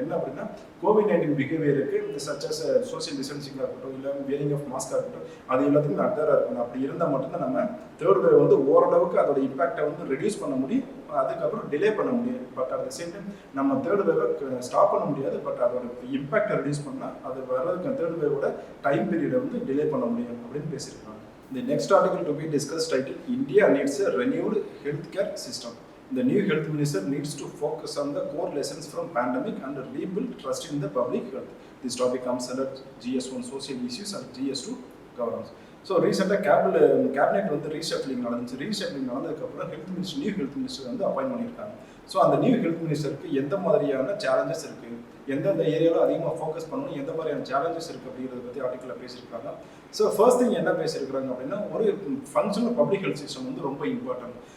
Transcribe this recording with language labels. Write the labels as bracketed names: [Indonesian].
[Tamil] என்ன அப்படின்னா COVID-19 பிஹேவியருக்கு இந்த சச்சஸ் சோசியல் டிஸ்டன்சிங்காக இருக்கட்டும், இல்லை வியரிங் ஆஃப் மாஸ்காக இருக்கட்டும், அது எல்லாத்துக்கும் அட்ராக இருக்கணும். அப்படி இருந்தால் மட்டும்தான் நம்ம தேர்ட் வேவ் வந்து ஓரளவுக்கு அதோட இம்பாக்டை வந்து ரெடியூஸ் பண்ண முடியும், அதுக்கப்புறம் டிலே பண்ண முடியும். But at the same time நம்ம தேர்ட் வேவை ஸ்டாப் பண்ண முடியாது. பட் அதோட இம்பாக்டை ரெடியூஸ் பண்ணால் அது வர்றதுக்கு தேர்ட் வேவோட டைம் பீரியடை வந்து டிலே பண்ண முடியும் அப்படின்னு பேசியிருக்காங்க. [English] The next article to be discussed titled India needs a renewed healthcare system. The new health minister needs to focus on the core lessons from pandemic and rebuild trust in the public health. This topic comes under GS1 social issues and GS2 governance. [Tamil] So ரீசெண்டாக cabinet வந்து ரீஷஃப்லிங் நடந்துச்சு. ரீஷஃப்லிங் நடந்ததுக்கப்புறம் new health minister வந்து appoint பண்ணியிருக்காங்க. So அந்த new health மினிஸ்டருக்கு எந்த மாதிரியான challenges இருக்குது, எந்தெந்த ஏரியாவில் அதிகமாக ஃபோக்கஸ் பண்ணணும், எந்த மாதிரியான சேலஞ்சஸ் இருக்குது அப்படிங்கிறத பற்றி ஆர்டிக்கலில் பேசியிருக்காங்க. ஸோ ஃபர்ஸ்ட் திங் என்ன பேசியிருக்கிறாங்க அப்படின்னா, ஒரு ஃபங்க்ஷனல் பப்ளிக் ஹெல்த் சிஸ்டம் வந்து ரொம்ப இம்பார்ட்டன்ட்.